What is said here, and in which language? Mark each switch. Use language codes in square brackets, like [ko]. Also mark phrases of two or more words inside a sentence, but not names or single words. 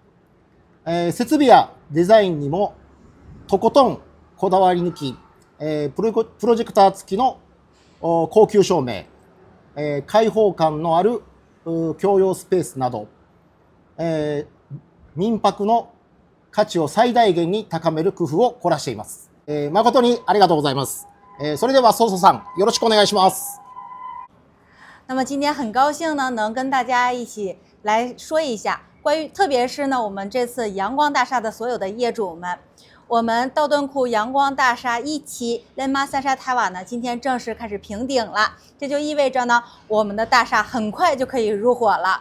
[ja] 設備やデザインにもとことんこだわり抜き、プロジェクター付きの高級照明、開放感のある共用スペースなど、民泊の価値を最大限に高める工夫を凝らしています。誠にありがとうございます。それではソソさん、よろしくお願いします。 [zh] 那么今天很高兴呢，能跟大家一起来说一下关于，特别是呢，我们这次阳光大厦的所有的业主们，我们道顿堀阳光大厦1期Renma Sunshine Tower呢，今天正式开始平顶了。这就意味着呢，我们的大厦很快就可以入伙了。